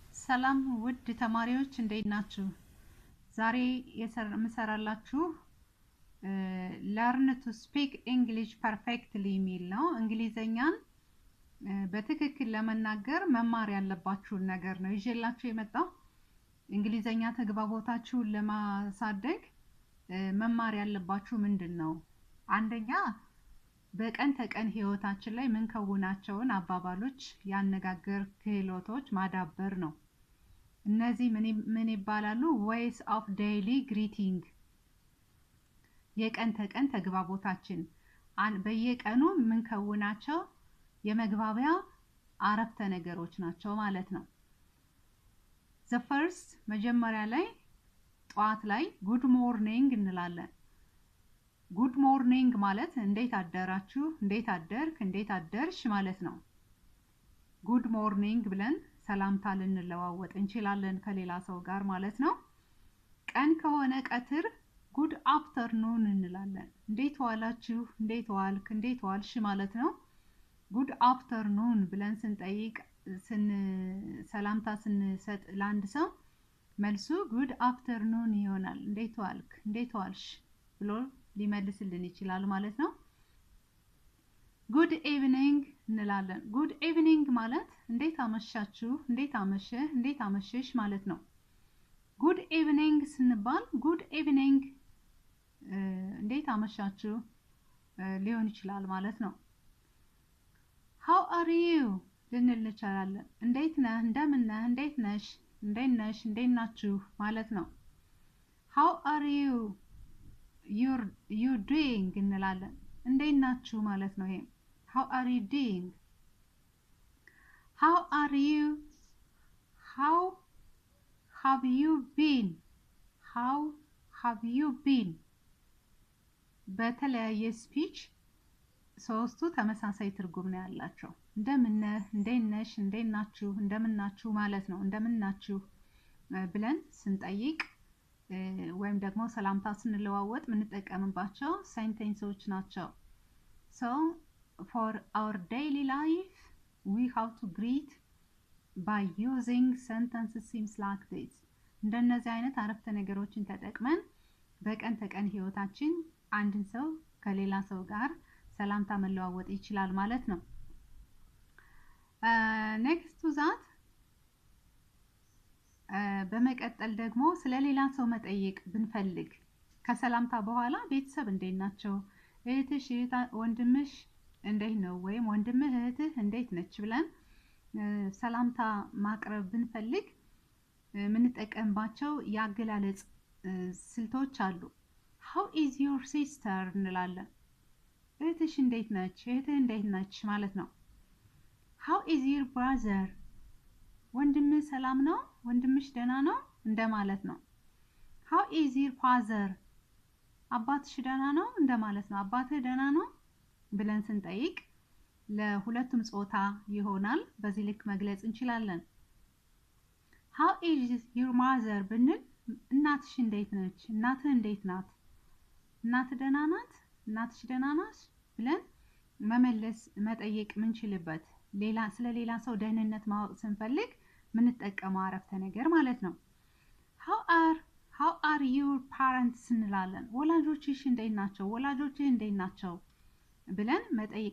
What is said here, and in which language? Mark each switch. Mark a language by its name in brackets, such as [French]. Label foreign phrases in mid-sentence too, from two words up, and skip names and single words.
[Amharic] ሰላም ውድ ተማሪዎች እንዴት ናችሁ? ዛሬ የምሰራላችሁ [English] learn to speak English perfectly [Amharic] የሚል ነው። እንግሊዘኛን በትክክል ለመናገር መማር ያለባችሁን ነገር ነው ይዤላችሁ የመጣው። እንግሊዘኛ ተግባቦታችሁን ለማሳደግ መማር ያለባችሁ ምንድነው? አንደኛ በቀን ተቀን ህይወታችን ላይ ምን ከውናቸውን አባባሎች ያነጋገር ክህሎቶች ማዳበር ነው። እነዚህ ምን ይባላሉ? [English] ways of daily greeting [Amharic] የቀን ተቀን ተግባቦታችን በየቀኑ ምን ከውናቸው የመግባቢያ አረፍተ ነገሮች ናቸው ማለት ነው። [English] the first [Amharic] መጀመሪያ ላይ ጧት ላይ [English] good morning [Amharic] እንላለን። [English] good morning [Amharic] ማለት እንዴት አደራችሁ፣ እንዴት አደርክ፣ እንዴት አደርሽ ማለት ነው። [English] good morning [Amharic] ብለን ሰላምታ ልንለዋወጥ እንችላለን ከሌላ ሰው ጋር ማለት ነው። ቀን ከሆነ ቀትር [English] good afternoon [Amharic] እንላለን። እንዴት ዋላችሁ፣ እንዴት ዋልክ፣ እንዴት ዋልሽ ማለት ነው። [English] good afternoon [Amharic] ብለን ስንጠይቅ ሰላምታ ስንሰጥ ለአንድ ሰው መልሱ [English] good afternoon [Amharic] ይሆናል። እንዴት ዋልክ፣ እንዴት ዋልሽ ብሎ ሊመልስልን ይችላል ማለት ነው። [English] good evening [Amharic] እንላለን። [English] good evening [Amharic] ማለት እንዴት አመሻችሁ፣ እንዴት አመሸህ፣ እንዴት አመሸሽ ማለት ነው። [English] good evening [Amharic] ስንባል [English] good evening [Amharic] እንዴት አመሻችሁ ሊሆን ይችላል ማለት ነው። [English] how are you [Amharic] ልንል እንችላለን። እንዴት ነህ፣ እንደምን ነህ፣ እንዴት ነሽ፣ እንዴት ነሽ፣ እንዴት ናችሁ ማለት ነው። [English] how are you doing [Amharic] እንላለን። እንዴት ናችሁ ማለት ነው። ይሄ [English] how are you doing? how are you? how have you been? how have you been? [Amharic] በተለያየ ስፒች ሶስቱ ተመሳሳይ ትርጉም ነው ያላቸው። እንደምን ነህ፣ እንዴት ነሽ፣ እንዴት ናችሁ፣ እንደምን ናችሁ ማለት ነው። እንደምን ናችሁ ብለን ስንጠይቅ ወይም ደግሞ ሰላምታ ስንለዋወጥ የምንጠቀምባቸው ሴንቴንሶች ናቸው። [English] so for our daily life we have to greet by using sentences like this. [Amharic] እንደነዚህ አይነት አረፍተ ነገሮችን ተጠቅመን በቀን ተቀን ህይወታችን አንድን ሰው ከሌላ ሰው ጋር ሰላምታ መለዋወጥ ይችላል ማለት ነው። [English] next to that [Amharic] በመቀጠል ደግሞ ስለሌላ ሰው መጠየቅ ብንፈልግ ከሰላምታ በኋላ ቤተሰብ እንዴት ናቸው፣ እህትሽ፣ ወንድምሽ እንዴት ነው ወይም ወንድምህ እህትህ እንዴት ነች ብለን ሰላምታ ማቅረብ ብንፈልግ የምንጠቀምባቸው ያገላለጽ ስልቶች አሉ። [English] how is your sister [Amharic] እንላለን። እህትሽ እንዴት ነች፣ እህትህ እንዴት ነች ማለት ነው። [English] how is your brother [Amharic] ወንድምህ ሰላም ነው፣ ወንድምሽ ደህና ነው እንደማለት ነው። [English] how is your father [Amharic] አባትሽ ደህና ነው እንደማለት ነው። አባትህ ደህና ነው ብለን ስንጠይቅ ለሁለቱም ጾታ ይሆናል። በዚህ ልክ መግለጽ እንችላለን። [English] how is your mother [Amharic] ብንል እናትሽ እንዴት ነች፣ እናትህ እንዴት ናት፣ እናትህ ደህና ናት፣ እናትሽ ደህና ናት ብለን መመለስ መጠየቅ ምንችልበት ስለሌላ ሰው ደህንነት ማወቅ ስንፈልግ ምንጠቀመው አረፍተ ነገር ማለት ነው። [English] how are your parents [Amharic] እንላለን። ወላጆችሽ እንዴት ናቸው፣ ወላጆችህ እንዴት ናቸው ብለን መጠየቅ